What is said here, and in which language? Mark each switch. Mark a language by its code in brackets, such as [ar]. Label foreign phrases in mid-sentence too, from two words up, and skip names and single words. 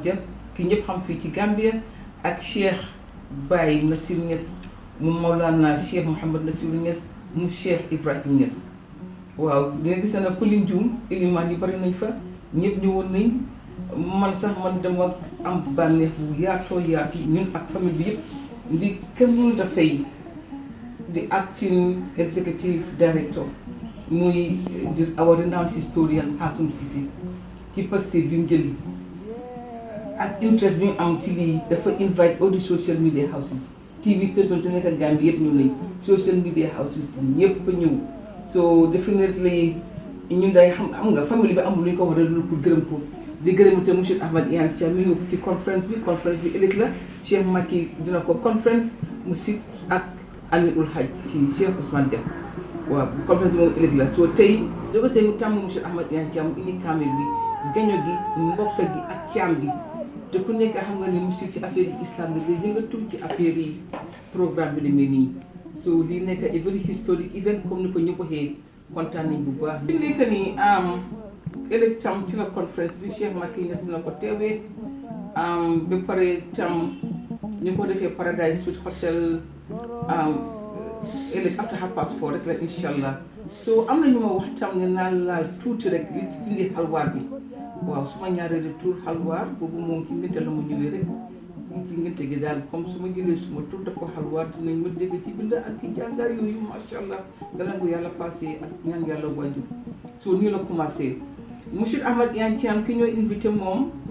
[wo] Dia ki ñëpp xam fii ci Gambia ak Cheikh Baye Nassir Niass mu Mawlana Cheikh Mouhamed Nassir Niass mu Cheikh Ibrahim Niass waaw dina gis na ku lim juum ilimaan yi bari nañ fa ñëpp ñëwoon nañ man sax man dama am bànneex bu yaatoo yaatu ñun ak famille bi yëpp ndi kenn mënut a fay di [en] acting executive director [wo] muy di [en] our renowned historian [wo] Hassoum Cissé ci Pastef bi mu jëli ak interest bi mu am ci lii dafa invite [en] all the social media houses TV station [wo] su nekk Gambie yëpp ñëw nañ [en] social media houses [wo] ñëpp ñëw [en] so definitely [wo] ñun day xam nga famille bi amul lu ñu ko war a lu pour gërëm ko di gërëm itam monsieur Ahmad Iyane Thiam mi ngi ci conférence bi ëllëg la Cheikh Macky dina ko conférence mu si ak Amirul Hajj kii Cheikh Ousmane Dia waaw conférence bi moom ëllëg la soo tey jogo see mu tàmm monsieur Ahmad Iyane Thiam indi kaamil bi gaño gi mbokk gi ak caam gi te ku nekk xam nga ni monsieur ci affaire yi islam bi day yëngatu ci affaire yi programme bi demee nii so lii nekk [en] a very historic event [wo] comme ni ko ñëpp waxee kontaan nañ bu baax li nekk nii ëllëg tam ci la conférence bi Cheikh Macky Niass dina ko teewee ba pare tam ñu ko defee Paradise Suite Hotel ëllëg after 4:30 rek la [ar] incha allah [wo] so am na ñu ma wax tam ne naa laal tuuti rek li indi xalwaar bi waaw suma ñaareelu tur xalwaar boobu moom ci ngénte la mu ñëwee rek ci ngénte gi daal comme su ma jëlee suma tur daf ko xalwaar dinañ ma dégg ci bind ak ci jàngaar yooyu [ar] macha allah [wo] gannaaw bu yàlla passé ak ñaan yàlla waajur so nii la commencé monsieur Ahmad Iyane Thiam ki ñoo invité moom